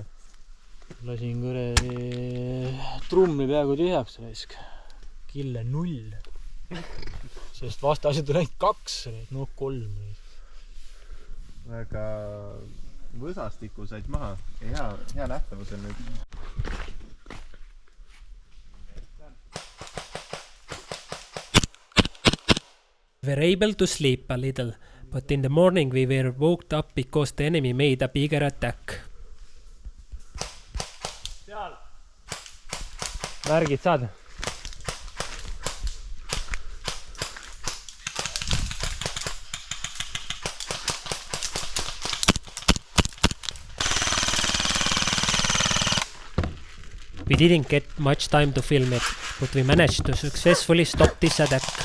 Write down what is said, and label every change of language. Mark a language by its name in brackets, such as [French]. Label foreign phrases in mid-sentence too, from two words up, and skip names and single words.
[Estonian] Lasin kuradi trummi peaaegu tühjaks. Kille 0. Sest vastased olid 2, no 3. Väga võsastiku said maha. Hea nähtavus on nüüd. [English] We were able to sleep a little, but in the morning we were woke up because the enemy made a bigger attack. [Estonian] Värgid saad? [English] We didn't get much time to film it, but we managed to successfully stop this attack.